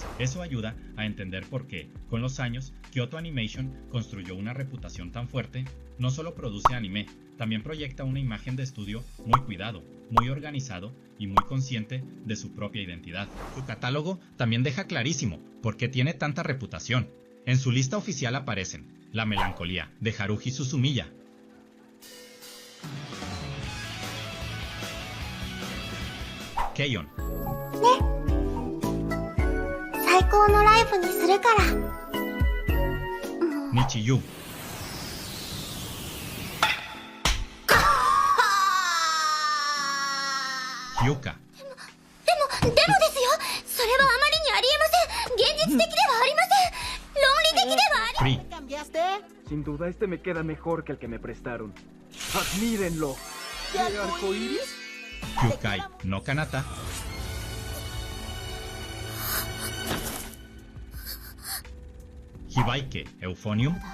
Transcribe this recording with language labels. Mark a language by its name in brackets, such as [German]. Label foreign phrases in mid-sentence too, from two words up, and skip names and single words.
[Spanish] Eso ayuda a entender por qué, con los años, Kyoto Animation construyó una reputación tan fuerte. No solo produce anime, también proyecta una imagen de estudio muy cuidado, muy organizado y muy consciente de su propia identidad. Su catálogo también deja clarísimo por qué tiene tanta reputación. En su lista oficial aparecen La melancolía de Haruhi Suzumiya, Keion, [Japanese] 最高のライブにするから。 Nichiyu, Hyuka, でもですよ、それはあまりにありえません。現実的ではありません。論理的ではあり。 Free, [Spanish] ¿Cambiaste? Sin duda este me queda mejor que el que me prestaron. ¡Admírenlo! ¿De arcoíris? Hyukai no Kanata, Hibaike Euphonium,